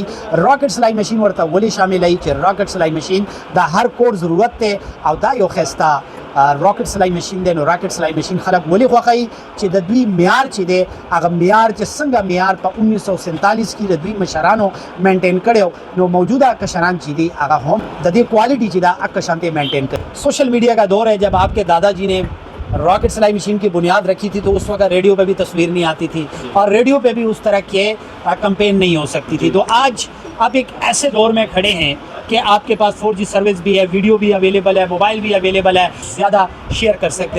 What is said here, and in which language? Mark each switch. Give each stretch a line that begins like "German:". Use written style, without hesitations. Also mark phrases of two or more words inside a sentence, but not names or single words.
Pashto: راکټ سلای مشین ورته ولې شاملوي چې راکټ سلای مشین د هر کور ضرورت دی, او دا یو ښایسته راکټ سلای مشین دی. نو راکټ سلای مشین خلک ولې خوښوي چې د دوی معیار چې دی هغه معیار چې څنګه معیار په 1947 کې د دوی مشرانو مینټین کړی, نو موجوده کشران چې دي هغه هم د دې کوالټي چې دا هغه شانتي مینټین کړي.
English: social media
Urdu: کا دور ہے, جب آپ کے دادا جی نے راکٹ سلائی مشین کی بنیاد رکھی تھی تو اس وقت ریڈیو پہ بھی تصویر نہیں آتی تھی, اور ریڈیو پہ بھی اس طرح کے کمپین نہیں ہو سکتی تھی. تو آج آپ ایک ایسے دور میں کھڑے ہیں کہ آپ کے پاس 4G سروس بھی ہے, ویڈیو بھی اویلیبل ہے, موبائل بھی اویلیبل ہے, زیادہ شیئر کر سکتے ہیں.